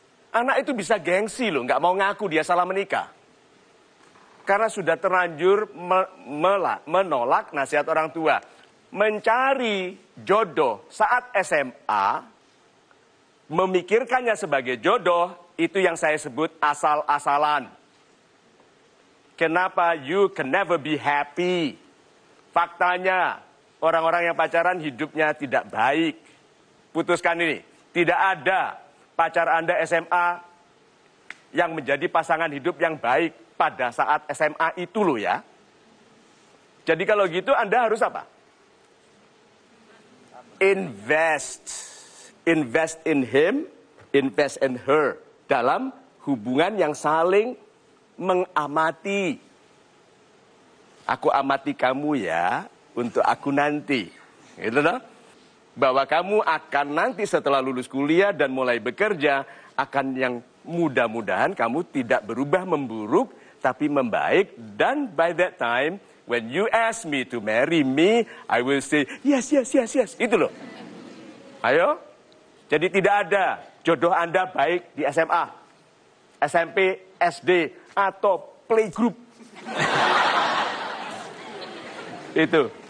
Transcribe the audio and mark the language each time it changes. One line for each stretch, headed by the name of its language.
Indonesian: Anak itu bisa gengsi loh, nggak mau ngaku dia salah menikah. Karena sudah terlanjur menolak nasihat orang tua. Mencari jodoh saat SMA, memikirkannya sebagai jodoh, itu yang saya sebut asal-asalan. Kenapa
English: you can never be happy?
Indonesian: Faktanya, orang-orang yang pacaran hidupnya tidak baik. Putuskan ini, tidak ada pacar Anda SMA yang menjadi pasangan hidup yang baik pada saat SMA itu loh ya. Jadi kalau gitu Anda harus apa?
English: Invest in him, invest in her.
Indonesian: Dalam hubungan yang saling mengamati. Aku amati kamu ya untuk aku nanti. Gitu loh. Bahwa kamu akan nanti setelah lulus kuliah dan mulai bekerja, akan yang mudah-mudahan kamu tidak berubah memburuk, tapi membaik. Dan
English: by that time, when you ask me to marry me, I will say, yes, yes, yes, yes.
Indonesian: Itu loh. Ayo. Jadi tidak ada jodoh Anda baik di SMA, SMP, SD, atau playgroup. Itu.